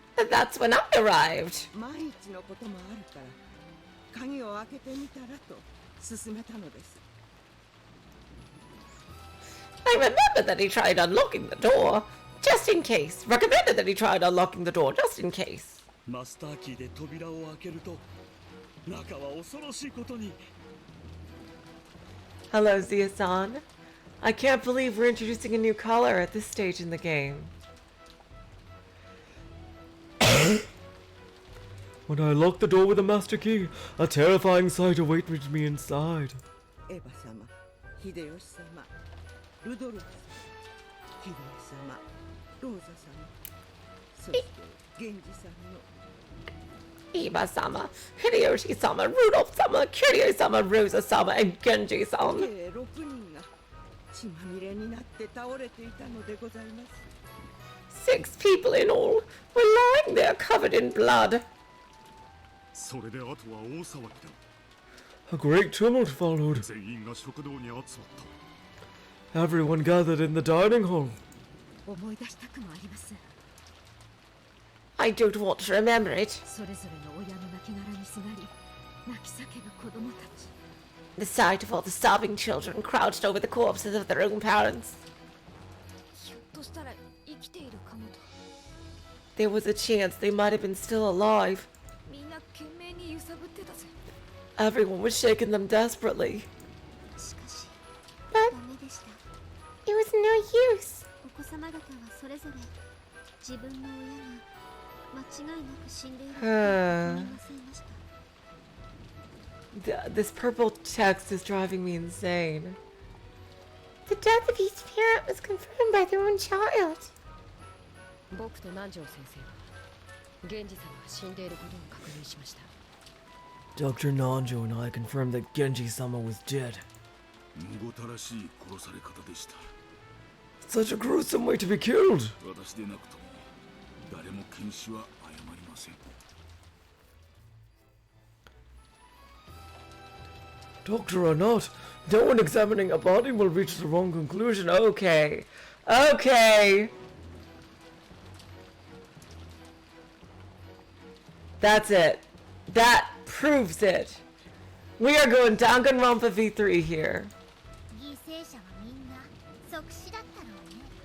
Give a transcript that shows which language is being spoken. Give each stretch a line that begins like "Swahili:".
English: That's when I arrived. I remember that he tried unlocking the door, just in case. Recommended that he tried unlocking the door, just in case.
Japanese: マスターキーで扉を開けると中は恐ろしいことに。
English: Hello, Zia-san. I can't believe we're introducing a new color at this stage in the game. When I locked the door with a master key, a terrifying sight awaited me inside.
Japanese: エヴァ様、秀吉様、ルドルフ様、秀吉様、ローザ様、そして源氏さんの
English: Eva-sama, Hideyoshi-sama, Rudolph-sama, Kiryu-sama, Rosa-sama, and Genji-san.
Japanese: 計6人が血まみれになって倒れていたのでございます。
English: 6 people in all were lying there covered in blood.
Japanese: それであとは大騒ぎだ。
English: A great tumult followed.
Japanese: 全員が食堂に集まった。
English: Everyone gathered in the dining hall.
Japanese: 思い出したくもあります。
English: I don't want to remember it.
Japanese: それぞれの親の亡骸にすがり、泣き叫ぶ子供たち。
English: The sight of all the sobbing children crouched over the corpses of their own parents.
Japanese: ひょっとしたら生きているかもと。
English: There was a chance they might have been still alive.
Japanese: みんな懸命に揺さぶってたぜ。
English: Everyone was shaking them desperately.
Japanese: しかし、
English: But
Japanese: ダメでした。
English: it was no use.
Japanese: お子様方はそれぞれ自分の親が間違いなく死んでいることを確認なさいました。
English: This purple text is driving me insane. The death of each parent was confirmed by their own child.
Japanese: 僕と南條先生は源氏様が死んでいることを確認しました。
English: Dr. Nanjo and I confirmed that Genji-sama was dead. むごたらしい殺され方でした。 Such a gruesome way to be killed. 私でなくとも誰も検視は謝りません。 Doctor or not, no one examining a body will reach the wrong conclusion. Okay. Okay. That's it. That proves it. We are going Danganronpa V3 here.
Japanese: 犠牲者はみんな即死だったのね。